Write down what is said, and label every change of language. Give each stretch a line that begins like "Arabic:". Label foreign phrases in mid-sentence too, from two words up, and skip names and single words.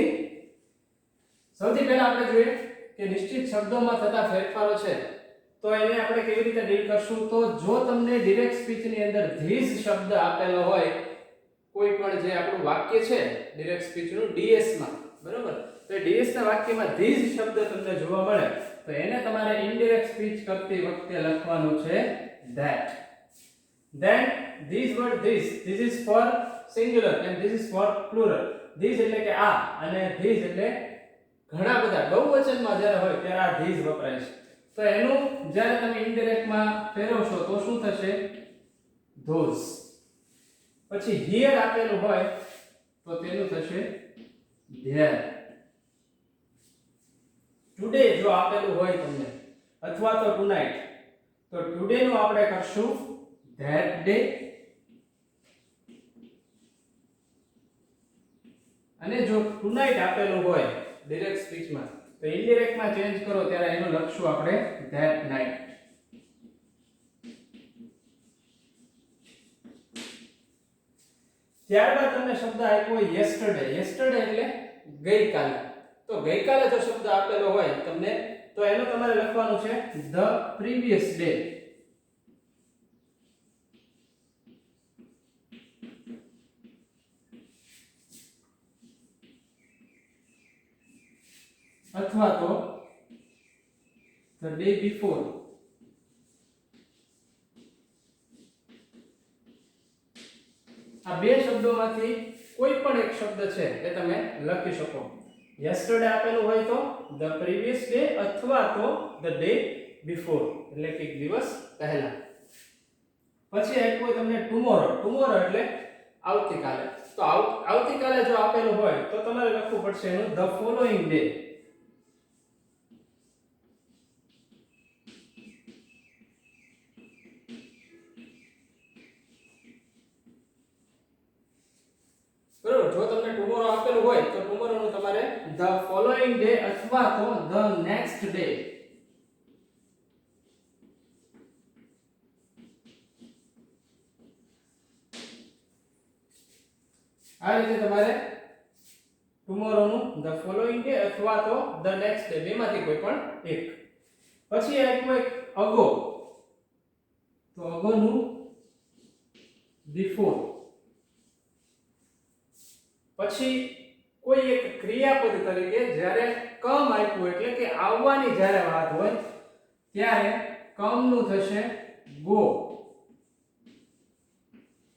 Gujarati: સૌથી પહેલા આપણે જોઈએ કે નિશ્ચિત શબ્દોમાં થતા ફેરફારો છે તો એને આપણે કેવી રીતે ડીલ કરશું. તો જો તમને
English: direct speech
Gujarati: ની અંદર ધીસ શબ્દ આપેલો હોય, કોઈ પણ જે આપણું વાક્ય છે
English: direct speech
Gujarati: નું ડીએસ માં, બરોબર, તો ડીએસ ના વાક્યમાં ધીસ શબ્દ તમને જોવા મળે તો એને તમારે
English: indirect speech
Gujarati: કરતી વખતે લખવાનું છે that.
English: Then these word this is for singular and this is for plural.
Gujarati: This એટલે કે આ અને these એટલે ઘણા બધા બહુવચનમાં જ્યારે હોય ત્યારે આ these વપરાય છે. તો એનું જ્યારે તમે ઇનડાયરેક્ટ માં ફેરવશો તો શું થશે? those. પછી here આપેલું હોય તો તેનું થશે there. today જો આપેલું હોય તમને અથવા તો tonight તો today નું આપણે કરશું
English: that day.
Gujarati: અને જો tonight આપેલું હોય
English: direct speech
Gujarati: માં તો ઇનડાયરેક્ટ માં ચેન્જ કરો ત્યારે એનું લખશું આપણે
English: that night.
Gujarati: ત્યારબાદ તમને શબ્દ આપ્યો yesterday. yesterday એટલે ગઈકાલે. તો ગઈકાલે જો શબ્દ આપેલો હોય તમને તો એનું તમારે લખવાનું છે
English: the previous day.
Gujarati: અથવા તો
English: the day before.
Gujarati: આ બે શબ્દોમાંથી કોઈ પણ એક શબ્દ છે એ તમે લખી શકો. yesterday આપેલું હોય તો
English: the previous day
Gujarati: અથવા તો
English: the day before
Gujarati: એટલે કે એક દિવસ પહેલા. પછી આપ્યું હોય તમને tomorrow. tomorrow એટલે આવતીકાલે. તો આવતીકાલે જો આપેલું હોય તો તમારે લખવું પડશે એનું
English: the following day.
Gujarati: બરોબર, જો તમને ટુમોરો આપેલું હોય તો ટુમોરો નું તમારે
English: the following day
Gujarati: અથવા તો
English: the next day.
Gujarati: આ રીતે તમારે ટુમોરો નું
English: the following day
Gujarati: અથવા તો
English: the next day
Gujarati: બેમાંથી કોઈ પણ એક. પછી આપ્યું એક ago. તો ago નું before. પછી કોઈ એક ક્રિયાપદ તરીકે જ્યારે કમ આપ્યું એટલે કે આવવાની જ્યારે વાત હોય ત્યારે કમ નું થશે go.